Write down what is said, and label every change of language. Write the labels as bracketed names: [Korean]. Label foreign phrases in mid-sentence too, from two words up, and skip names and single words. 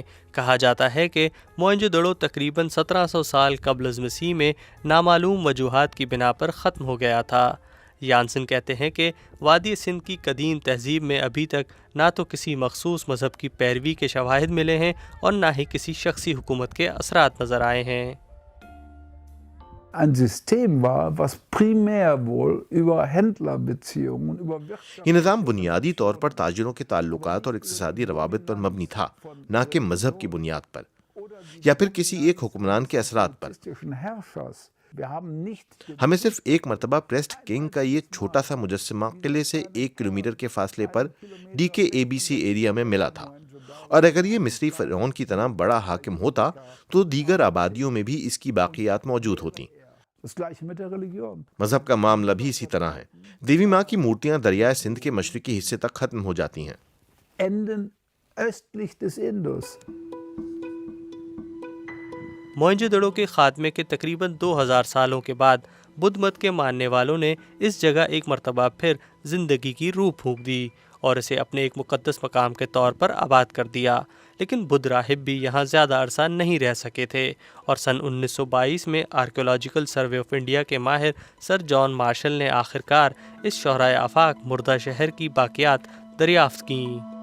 [Urdu] کہا جاتا ہے کہ موئنجودڑو تقریباً 1700 سال قبل از مسیح میں نامعلوم وجوہات کی بنا پر ختم ہو گیا تھا. یانسن کہتے ہیں کہ وادی سندھ کی قدیم تہذیب میں ابھی تک نہ تو کسی مخصوص مذہب کی پیروی کے شواہد ملے ہیں اور نہ ہی کسی شخصی حکومت کے اثرات نظر آئے ہیں. [German] ein System war, was primär wohl über Händlerbeziehungen, über Wirtschaft [Urdu] یہ نظام بنیادی طور پر تاجروں کے تعلقات اور اقتصادی روابط پر مبنی تھا، نہ کہ مذہب کی بنیاد پر یا پھر کسی ایک حکمران کے اثرات پر۔ [German] Herrschers. Wir haben nicht [Urdu] ہمیں صرف ایک مرتبہ [English] priest king [Urdu] کا یہ چھوٹا سا مجسمہ قلعے سے 1 کلومیٹر کے فاصلے پر DKABC ایریا میں ملا تھا، اور اگر یہ مصری فرعون کی طرح بڑا حاکم ہوتا تو دیگر آبادیوں میں بھی اس کی باقیات موجود ہوتیں۔ [German] das Gleiche mit der Religion. [Urdu] مذہب کا معاملہ بھی اسی طرح ہے۔ دیوی ماں کی مورتیاں دریائے سندھ کے مشرقی حصے تک ختم ہو جاتی ہیں۔ [German] Enden östlich des Indus. [Urdu] موئنجو دڑو کے خاتمے کے تقریباً 2000 سالوں کے بعد بدھ مت کے ماننے والوں نے اس جگہ ایک مرتبہ پھر زندگی کی روح پھونک دی اور اسے اپنے ایک مقدس مقام کے طور پر آباد کر دیا، لیکن بدھ راہب بھی یہاں زیادہ عرصہ نہیں رہ سکے تھے، اور سن 1922 میں آرکیولوجیکل سروے آف انڈیا کے ماہر سر جان مارشل نے آخرکار اس شہرائے آفاق مردہ شہر کی باقیات دریافت کیں۔